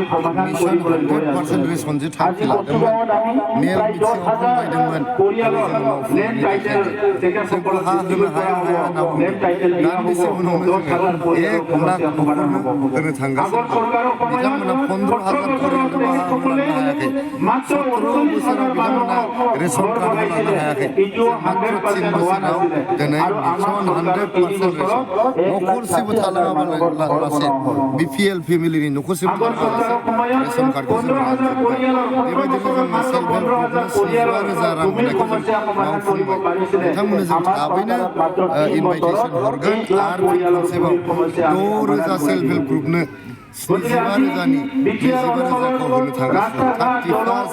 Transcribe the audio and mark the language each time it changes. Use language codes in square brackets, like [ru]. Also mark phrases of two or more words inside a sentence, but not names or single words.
[as] সমাধান কৰিবলৈ গৈ আছো আজি বৰ্তমানত আমি প্ৰায় 10,000 পৰিয়ালৰ [en] land title [as] তেখেতসকলক ডিষ্ট্ৰিবিউট কৰা হ'ব [en] land title [as] দিয়া হ'ব 10,000 পৰিয়ালক সমাধান হ'ব আগৰ চৰকাৰৰ সময়ত 15,000 পৰিয়ালসকলে মাত্ৰ 38,000 মানুহক ঘৰ বনাইছিলে এইটো 100% হোৱা নাছিলে আৰু আমাৰ [brx] न'खरसेबो थालाङाबालासे [en] BPL family [brx] न'खरसेबो थालाङाबालासे रेशन कार्डखौ जों लाजोब्बाय बेबायदिनो जोङो [en] self help group [brx] 15,000 रां होनायखौ जों मावफुंबाय बिथांमोननो जों थाबैनो इनभाइटेसन हरगोन आरो खनसेबाव 6,000 [en] self help group [brx] 75,000नि 25,000खौ होनो थांगासिनो 31